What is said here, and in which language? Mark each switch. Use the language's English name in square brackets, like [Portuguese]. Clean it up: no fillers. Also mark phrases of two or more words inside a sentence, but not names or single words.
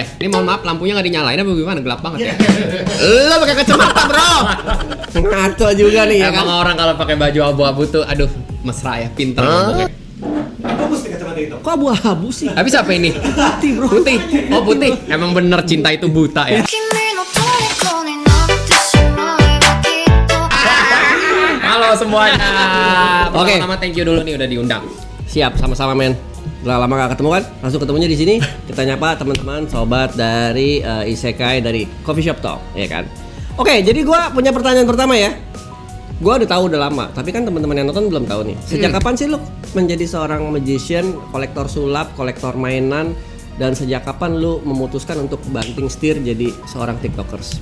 [Indonesian] Ini mohon maaf lampunya nggak dinyalain apa gimana? Gelap banget ya. Lo pakai kacamata bro. Ngaco juga nih ya kan. Emang orang kalau pakai baju abu-abu tuh, aduh mesra ya, pinter ngomongnya. Bagus nih kacamata itu. Kok abu-abu sih? Habis apa ini? Putih bro. Putih. Oh putih. Emang bener cinta itu buta ya. [Japanese] 君の虜になってしまえばきっと [Indonesian] Halo semuanya. Oke. Pertama-tama [English] thank you [Indonesian] dulu nih udah diundang. Siap, sama-sama men. Udah lama gak ketemu kan? Langsung ketemunya di sini. Kita nyapa teman-teman sobat dari Isekai dari Coffee Shop Talk, ya kan? Oke, jadi gua punya pertanyaan pertama ya. Gua udah tahu udah lama, tapi kan teman-teman yang nonton belum tahu nih. Sejak kapan sih lu menjadi seorang magician, kolektor sulap, kolektor mainan, dan sejak kapan lu memutuskan untuk banting setir jadi seorang tiktokers?